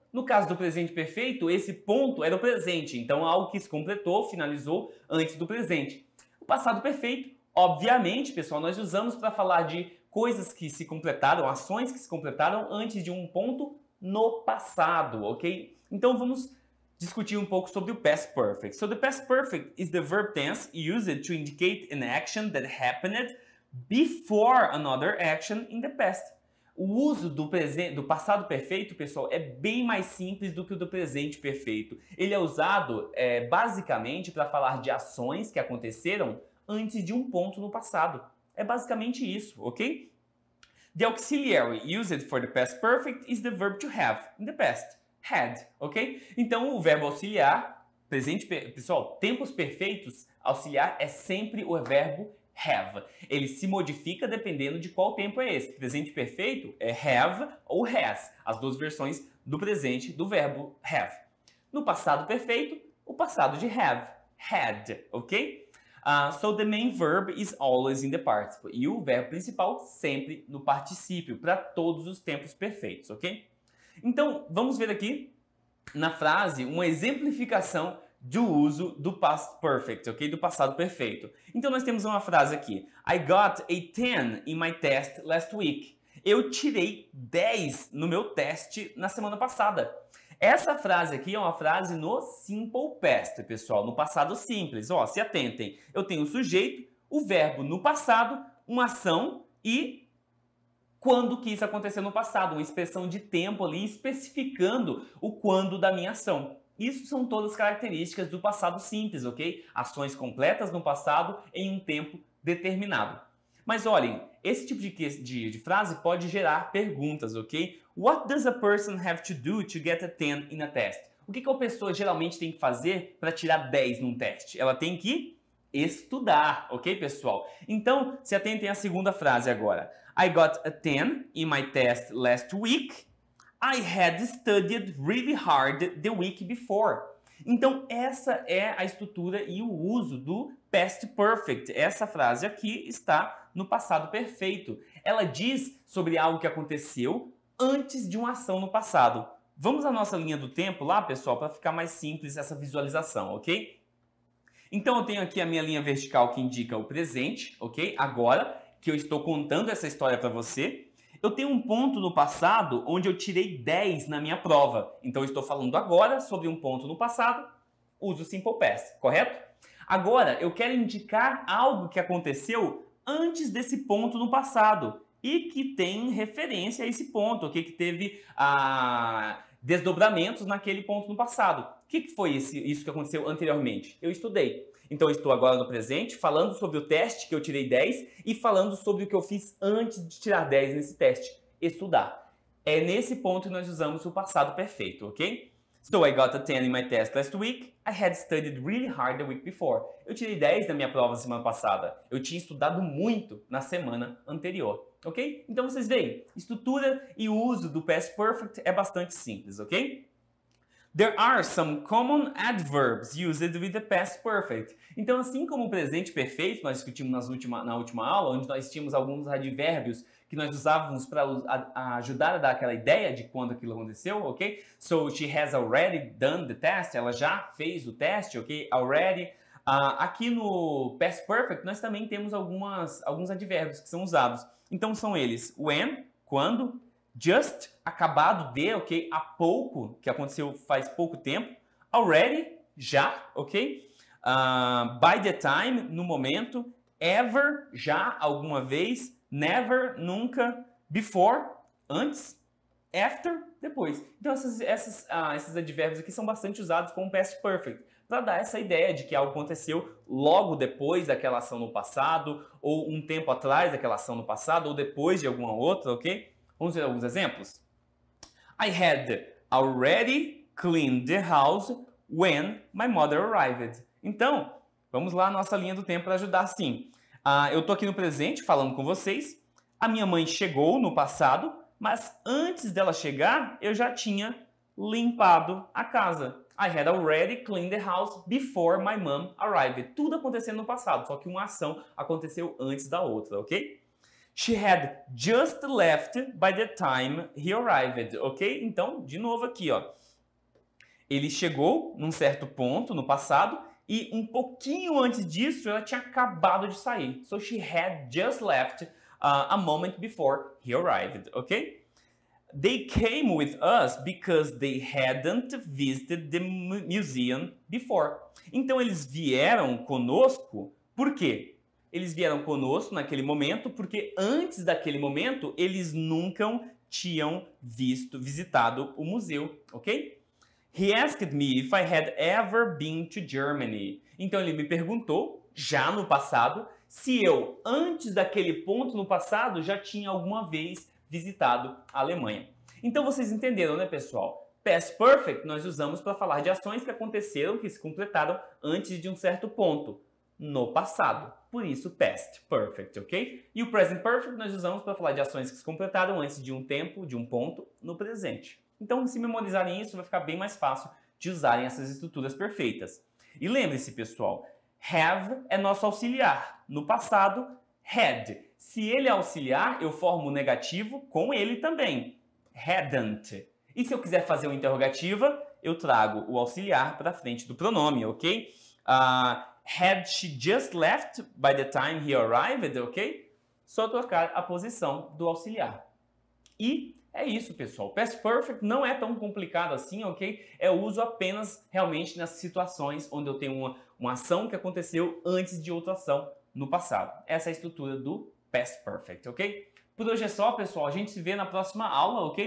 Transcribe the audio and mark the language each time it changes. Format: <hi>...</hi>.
<pt>No caso do presente perfeito, esse ponto era o presente, então algo que se completou, finalizou antes do presente. O passado perfeito, obviamente, pessoal, nós usamos para falar de coisas que se completaram, ações que se completaram antes de um ponto no passado, ok? Então vamos discutir um pouco sobre o past perfect.</pt> <en>So the past perfect is the verb tense used to indicate an action that happened before another action in the past.</en> <pt>O uso do passado perfeito, pessoal, é bem mais simples do que o do presente perfeito. Ele é usado basicamente para falar de ações que aconteceram antes de um ponto no passado. É basicamente isso, ok?</pt> <en>The auxiliary used for the past perfect is the verb to have in the past. Had, ok?</en> <pt>Então, o verbo auxiliar, pessoal, tempos perfeitos, auxiliar é sempre o verbo have. Ele se modifica dependendo de qual tempo é esse. Presente perfeito é have ou has, as duas versões do presente do verbo have. No passado perfeito, o passado de have, had, ok?</pt> <en>So the main verb is always in the participle.</en> <pt>E o verbo principal sempre no particípio, para todos os tempos perfeitos, ok? Então, vamos ver aqui na frase uma exemplificação do uso do past perfect, ok? Do passado perfeito. Então, nós temos uma frase aqui.</pt> <en>I got a 10 in my test last week.</en> <pt>Eu tirei 10 no meu teste na semana passada. Essa frase aqui é uma frase no simple past, pessoal, no passado simples. Ó, se atentem. Eu tenho o sujeito, o verbo no passado, uma ação e quando que isso aconteceu no passado, uma expressão de tempo ali especificando o quando da minha ação. Isso são todas características do passado simples, ok? Ações completas no passado em um tempo determinado. Mas olhem, esse tipo de frase pode gerar perguntas, ok?</pt> <en>What does a person have to do to get a 10 in a test?</en> <pt>O que a pessoa geralmente tem que fazer para tirar 10 num teste? Ela tem que estudar, ok, pessoal? Então, se atentem à segunda frase agora.</pt> <en>I got a 10 in my test last week. I had studied really hard the week before.</en> <pt>Então, essa é a estrutura e o uso do past perfect. Essa frase aqui está no passado perfeito. Ela diz sobre algo que aconteceu antes de uma ação no passado. Vamos à nossa linha do tempo lá, pessoal, para ficar mais simples essa visualização, ok? Então, eu tenho aqui a minha linha vertical que indica o presente, ok? Agora, que eu estou contando essa história para você. Eu tenho um ponto no passado onde eu tirei 10 na minha prova. Então, eu estou falando agora sobre um ponto no passado, uso o Simple Past, correto? Agora, eu quero indicar algo que aconteceu antes desse ponto no passado e que tem referência a esse ponto, que teve desdobramentos naquele ponto no passado. O que foi isso que aconteceu anteriormente? Eu estudei. Então, eu estou agora no presente, falando sobre o teste que eu tirei 10 e falando sobre o que eu fiz antes de tirar 10 nesse teste. Estudar. É nesse ponto que nós usamos o passado perfeito, ok?</pt> <en>So, I got a 10 in my test last week. I had studied really hard the week before.</en> <pt>Eu tirei 10 na minha prova na semana passada. Eu tinha estudado muito na semana anterior, ok? Então, vocês veem, estrutura e uso do past perfect é bastante simples, ok?</pt> <en>There are some common adverbs used with the past perfect.</en> <pt>Então, assim como o presente perfeito, nós discutimos na última aula, onde nós tínhamos alguns advérbios que nós usávamos para ajudar a dar aquela ideia de quando aquilo aconteceu, ok?</pt> <en>So, she has already done the test.</en> <pt>Ela já fez o teste, ok? Already. Aqui no past perfect, nós também temos alguns advérbios que são usados. Então, são eles when, quando, just, acabado de, ok? Há pouco, que aconteceu faz pouco tempo. Already, já, ok? By the time, no momento. Ever, já, alguma vez. Never, nunca. Before, antes. After, depois. Então, esses advérbios aqui são bastante usados como past perfect, para dar essa ideia de que algo aconteceu logo depois daquela ação no passado, ou um tempo atrás daquela ação no passado, ou depois de alguma outra, ok? Vamos ver alguns exemplos?</pt> <en>I had already cleaned the house when my mother arrived.</en> <pt>Então, vamos lá, nossa linha do tempo para ajudar sim. Eu estou aqui no presente falando com vocês. A minha mãe chegou no passado, mas antes dela chegar, eu já tinha limpado a casa.</pt> <en>I had already cleaned the house before my mom arrived.</en> <pt>Tudo acontecendo no passado, só que uma ação aconteceu antes da outra, ok?</pt> <en>She had just left by the time he arrived, ok?</en> <pt>Então, de novo aqui, ó. Ele chegou num certo ponto no passado e um pouquinho antes disso ela tinha acabado de sair.</pt> <en>So she had just left a moment before he arrived, ok? They came with us because they hadn't visited the museum before.</en> <pt>Então eles vieram conosco, por quê? Eles vieram conosco naquele momento porque antes daquele momento eles nunca tinham visitado o museu, ok?</pt> <en>He asked me if I had ever been to Germany.</en> <pt>Então ele me perguntou, já no passado, se eu, antes daquele ponto no passado, já tinha alguma vez visitado a Alemanha. Então vocês entenderam, né, pessoal? Past Perfect nós usamos para falar de ações que aconteceram, que se completaram antes de um certo ponto, no passado. Por isso, Past Perfect, ok? E o Present Perfect nós usamos para falar de ações que se completaram antes de um tempo, de um ponto, no presente. Então, se memorizarem isso, vai ficar bem mais fácil de usarem essas estruturas perfeitas. E lembre-se, pessoal, have é nosso auxiliar. No passado, had. Se ele é auxiliar, eu formo o negativo com ele também. Hadn't. E se eu quiser fazer uma interrogativa, eu trago o auxiliar para frente do pronome, ok?</pt> <en>Had she just left by the time he arrived, ok?</en> <pt>Só trocar a posição do auxiliar. E é isso, pessoal. Past Perfect não é tão complicado assim, ok? Eu uso apenas realmente nessas situações onde eu tenho uma ação que aconteceu antes de outra ação no passado. Essa é a estrutura do Past Perfect, ok? Por hoje é só, pessoal. A gente se vê na próxima aula, ok?</pt>